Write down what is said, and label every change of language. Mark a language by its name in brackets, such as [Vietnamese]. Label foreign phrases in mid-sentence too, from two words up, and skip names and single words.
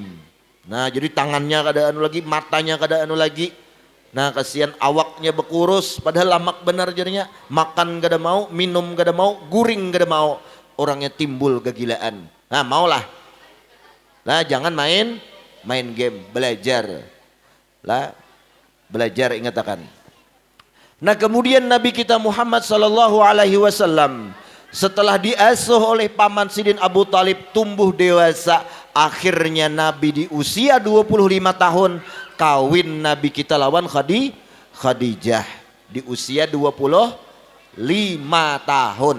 [Banjar] Nah, jadi tangannya kada anu lagi, matanya kada anu lagi. Nah, kasihan awaknya berkurus, padahal lamak benar jadinya. Makan kada mau, minum kada mau, guring kada mau. [Indonesian] Orangnya timbul kegilaan. Nah, maulah. Nah, jangan main game, belajar. Lah, belajar ingat akan. Nah, kemudian Nabi kita Muhammad [Arabic] صلى الله عليه وسلم [Indonesian] setelah diasuh oleh paman Sidin Abu Talib tumbuh dewasa, akhirnya Nabi di usia 25 tahun kawin Nabi kita lawan Khadijah di usia 25 tahun.